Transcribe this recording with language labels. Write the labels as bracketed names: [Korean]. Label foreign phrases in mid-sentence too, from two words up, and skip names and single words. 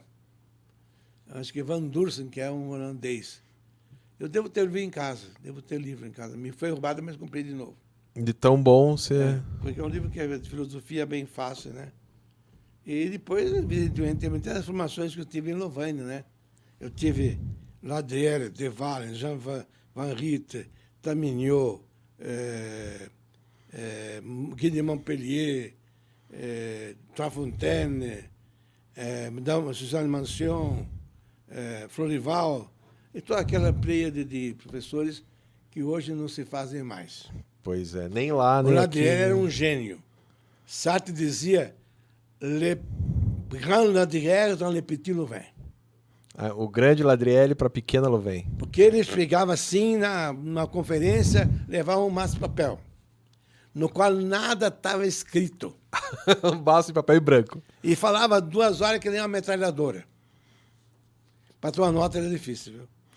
[Portuguese] Acho que Van Dursen, que é um holandês. Eu devo ter livro em casa, Me foi roubado, mas comprei de novo. De tão bom você... Porque é um livro que é de filosofia bem fácil, né? E depois, evidentemente, tem muitas formações que eu tive em Louvain, né? Eu tive Ladriere, De Valen, Jean Van Riet, Taminiot, Guy de Montpellier, Trafontaine, Madame Suzanne Mancion, Florival, e toda aquela pleiade de professores que hoje não se fazem mais. Pois é, nem lá, O nem aqui. Ladriere era um gênio. Sartre dizia, [French] le grand Ladriere dans le petit Louvain. [Portuguese] O grande Ladriele para pequena Louvain. Porque ele chegava assim numa conferência, levava um maço de papel, no qual nada estava escrito. Um maço de papel em branco. E falava 2 horas que nem uma metralhadora. Para tomar nota era difícil, viu?